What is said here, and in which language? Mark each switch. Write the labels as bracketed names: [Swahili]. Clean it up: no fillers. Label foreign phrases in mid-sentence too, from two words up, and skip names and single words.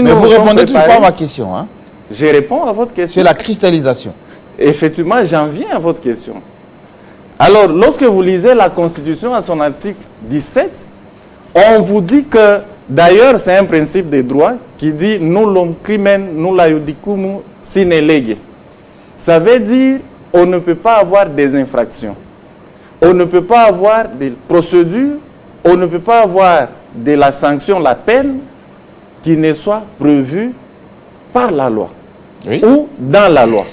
[French] mais vous répondez toujours pas à ma question. Hein? Je réponds à votre question. C'est la cristallisation. Effectivement, j'en viens à votre question. Alors, lorsque vous lisez la Constitution à son article 17, on vous dit que, d'ailleurs, c'est un principe de droit qui dit « [Latin] nullum crimen nulla iudicum sine lege ». [French] Ça veut dire on ne peut pas avoir des infractions, on ne peut pas avoir des procédures, on ne peut pas avoir de la sanction, la peine, qui ne soit prévue par la loi. Oui. Ou dans la loi.